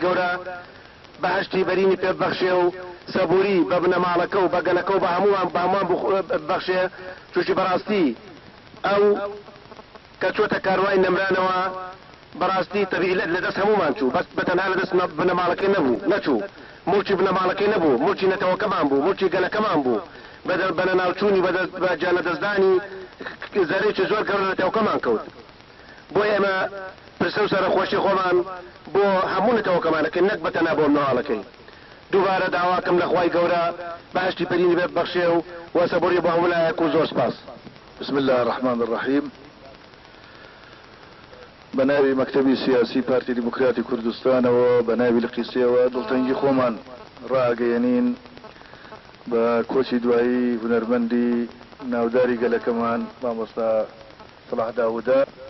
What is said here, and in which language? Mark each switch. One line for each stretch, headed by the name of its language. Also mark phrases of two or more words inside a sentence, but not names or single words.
Central Kurdish: گەورە بەهشتی بەرینی پێ ببەخشێ و سەبووری بە بنەماڵەکە و بە گەلەکە و بە هەمووان ببەخشێ، چونکی بەڕاستی ئەو کە چۆتە کاروای نەمرانەوە بەڕاستی تەبیعی لەدەست هەمومان چوو، بەس بەتەنها لەدەست بنەماڵەکەی نەچوو، موچی بنەماڵەکەی نەبوو، موچی نەتەوەکەمان بوو، موچی گەلەکەمان بوو، بە ناوچوونی بە جانەدەستدانی زەرێکی زۆر گەورە نەتەوەکەمان کەوت. بۆیە ئێمە پرسە و سەرخۆشی خۆمان بۆ هەموو نەتەوەکەمانەکەین، نەک بەتەنها بۆ منەوەڵەکەی. دووبارە داواکەم لە خوای گەورە بەهشتی پەرینی بێ ببەخشێ و وەسەبووری بۆ هەموو لایەک و زۆر سپاس.
Arabic: بسم الله الرحمن الرحیم.
Central Kurdish: بەناوی مەکتەبی سیاسی پارتی دیموکراتی کوردستانەوە بەناوی لقیسەوە دڵتەنگی خۆمان ڕاگەیەنین بە کۆچی دوایی هونەرمەندی ناوداری گەلەکەمان مامۆستا سەلاح داودە.